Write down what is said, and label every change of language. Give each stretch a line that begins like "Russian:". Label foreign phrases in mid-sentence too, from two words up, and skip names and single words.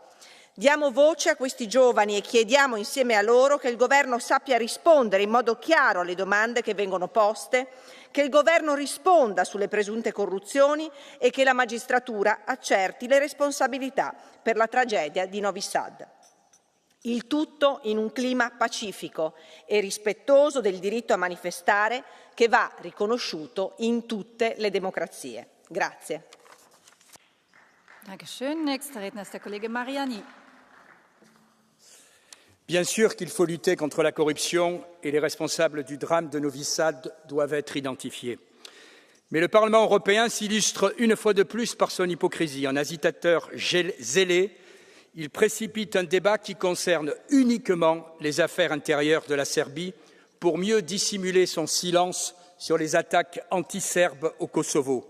Italian: Diamo voce a questi giovani e chiediamo insieme a loro che il Governo sappia rispondere in modo chiaro alle domande che vengono poste, che il Governo risponda sulle presunte corruzioni e che la magistratura accerti le responsabilità per la tragedia di Novi Sad. Il tutto in un clima pacifico e rispettoso del diritto a manifestare che va riconosciuto in tutte le democrazie. Grazie.
German: Dankeschön. Nächster Redner ist der Kollege Mariani.
French: Bien sûr qu'il faut lutter contre la corruption et les responsables du drame de Novi Sad doivent être identifiés. Mais le Parlement européen s'illustre une fois de plus par son hypocrisie. En agitateur zélé, il précipite un débat qui concerne uniquement les affaires intérieures de la Serbie pour mieux dissimuler son silence sur les attaques anti-serbes au Kosovo.